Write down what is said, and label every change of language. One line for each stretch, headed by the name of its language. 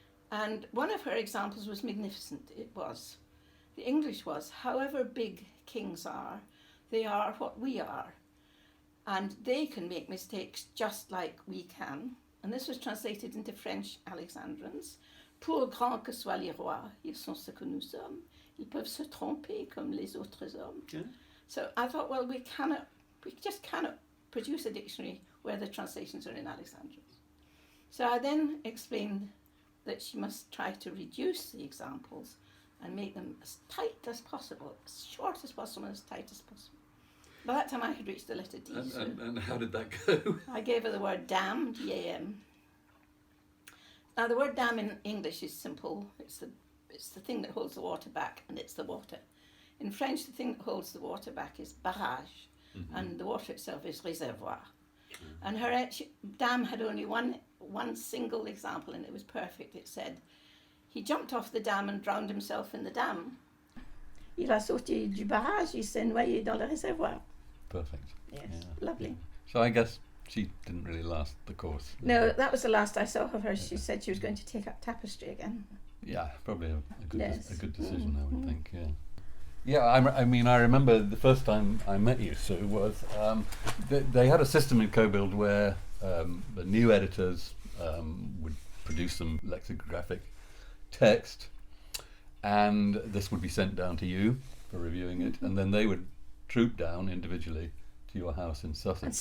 English: And one of her examples was magnificent. It was. The English was, "However big kings are, they are what we are. And they can make mistakes just like we can." And this was translated into French Alexandrins.
French: "Pour grand que soient les rois, ils sont ce que nous sommes. Ils peuvent se tromper comme les autres hommes."
English: Yeah. So I thought, well, we just cannot produce a dictionary where the translations are in Alexandrins. So I then explained that she must try to reduce the examples and make them as tight as possible, as short as possible, as tight as possible. By that time I had reached the letter D. And how did that go? I gave her the word dam, D-A-M. Now the word dam in English is simple. It's the thing that holds the water back, and it's the water. In French, the thing that holds the water back is barrage, and the water itself is réservoir. And her dam had only one single example, and it was perfect. It said, "He jumped off the dam and drowned himself in the dam.
French: Il a sauté du barrage, il s'est noyé dans le réservoir."
English: Perfect. Yes, Yeah. lovely. So I guess she didn't really last the course. No, that was the last I saw of her. She said she was going to take up tapestry again. Yeah, probably a good Yes. a good decision, I would think. Yeah. Yeah, I mean, I remember the first time I met you, Sue, was they had a system in Cobuild where the new editors would produce some lexicographic text, and this would be sent down to you for reviewing it, and then they would troop down individually to your house in Sussex.